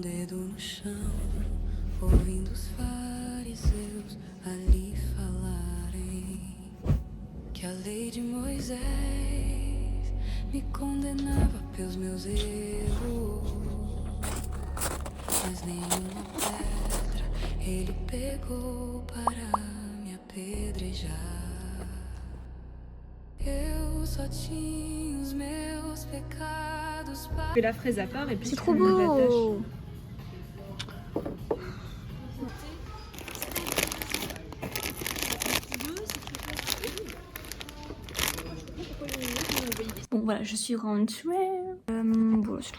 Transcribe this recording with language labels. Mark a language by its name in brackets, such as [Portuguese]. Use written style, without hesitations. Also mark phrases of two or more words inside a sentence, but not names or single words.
[Portuguese] dedo no chão, ouvindo os fariseus ali falarem que a lei de Moisés me condenava pelos meus erros, mas nenhuma pedra ele pegou para me apedrejar. Eu só tinha os meus pecados para... [French] fais la fraise à part et puis C'est tu trop lui l'attaches. beau. Bon voilà, je suis rentrée. Voilà, c'est tout.